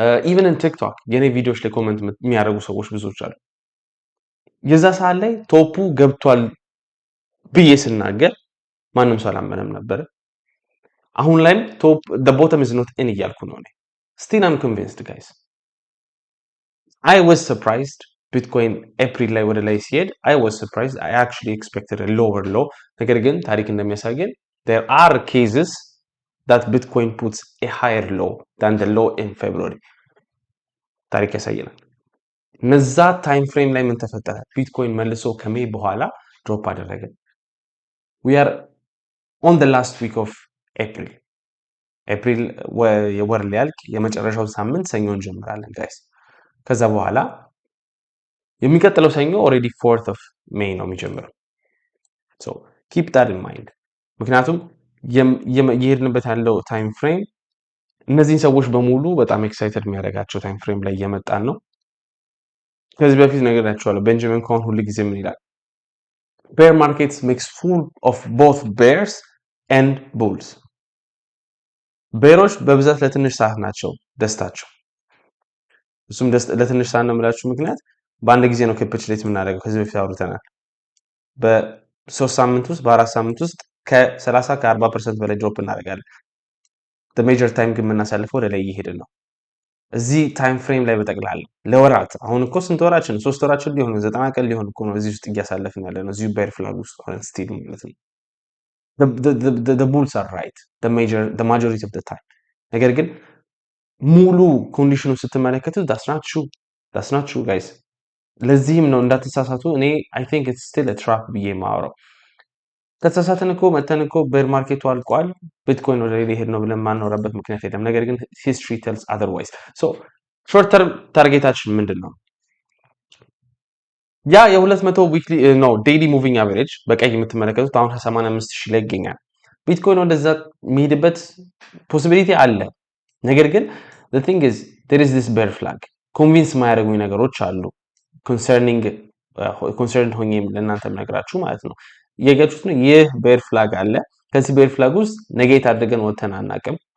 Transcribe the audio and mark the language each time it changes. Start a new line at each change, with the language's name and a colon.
Amharic: ኢቨን ኢን ቲክቶክ የኔ ቪዲዮዎች ላይ ኮሜንት የሚያደርጉ ሰዎች ብዙዎች አሉ። የዛ ሰዓት ላይ ቶፑ ገብቷል ብዬ ስናገር ማንም ሰው አላመነም ነበር። አሁን ላይም ቶፕ
English: the bottom is not in
Amharic: እያልኩ ነው እኔ
English: still I'm convinced guys. I was surprised
Amharic: ቢትኮይን ኤፕሪል ላይ ወደ ላይ ሲሄድ
English: I was surprised. I actually expected a lower low.
Amharic: ነገር ግን ታሪክ እንደሚያሳየን
English: there are cases that Bitcoin puts a higher low than the low in February.
Amharic: ታሪክ ያሳየናል። እነዛ ታይም ፍሬም ላይ ምን ተፈጠረ? ቢትኮይን መልሶ ከሜይ በኋላ ድሮፕ አደረገ።
English: we are on the last week of April.
Amharic: ኤፕሪል የወር ሊያልቅ የመጨረሻው ሳምንት ሰኞ እንጀምራለን ጋይስ። ከዛ በኋላ የሚቀጥለው ሰኞ ኦሬዲ 4th of May ነው የሚጀምረው።
English: so keep that in mind.
Amharic: ምክንያቱም የሄድንበት ያለው ታይም ፍሬም እነዚህን ሰዎች በሙሉ በጣም ኤክሳይትድ የሚያደርጋቸው ታይም ፍሬም ላይ እየመጣን ነው። ከዚህ በፊት ነግሬያቸዋለሁ። ቤንጃሚን ኮን ሁሉ ጊዜ ምን ይላል?
English: bear markets makes full of both bears and bulls.
Amharic: ቤሮች በብዛት ለትንሽ ሰዓት ናቸው ደስታቸው። እሱም ለትንሽ ሰዓት ነው የምላችሁ ምክንያት በአንድ ጊዜ ነው ካፒቹሌት የምናደርገው። ከዚህ በፊት አውርተናል። በ3 ሳምንት ውስጥ በ4 ሳምንት ውስጥ ከ30 ከ40% በላይ ድሮፕ እናደርጋለን።
English: the major time
Amharic: ግን የምናሳልፈው ወደ ላይ እየሄድን ነው። እዚህ ታይም ፍሬም ላይ በጠቅላላ ለወራት አሁን እኮ ስንት ወራችን 3 ወራችን ሊሆን 90 ቀን ሊሆን እኮ ነው እዚህ ውስጥ እያሳለፍን ያለ ነው። እዚሁ ቤር ፍላግ ውስጥ ሆነን ስቲል ማለት ነው።
English: the bulls are right the majority of the time.
Amharic: ነገር ግን ሙሉ ኮንዲሽኑ ስትመለከቱት
English: that's not true guys.
Amharic: ለዚህም ነው እንዳትሳሳቱ እኔ
English: I think it's still a trap
Amharic: ብዬ ማወራው። ከተሳሳትን እኮ መተን እኮ ቤር ማርኬቱ አልቋል ቢትኮይን ወደ ላይ ሄድ ነው ብለን ማንኖርበት ምክንያት የለም። ነገር ግን
English: history tells otherwise. so short term
Amharic: ታርጌታችን ምንድነው? ያ የ200 ዊክሊ ነው ዴይሊ ሙቪንግ አቨሬጅ በቀይ የምትመለከቱት አሁን 85,000 ላይ ይገኛል። ቢትኮይን ወደዛ የሚሄድበት ፖሲቢሊቲ አለ። ነገር ግን
English: the thing is there is this bear flag
Amharic: ኮንቪንስ ማያደርጉኝ ነገሮች አሉ ኮንሰርንድ ሆኜ ለእናንተ ነግራችሁ ማለት ነው። የገጩት ነው ይህ ቤር ፍላግ አለ። ከዚህ ቤር ፍላግ ውስጥ ኔጌት አድርገን ወተን አናቅም።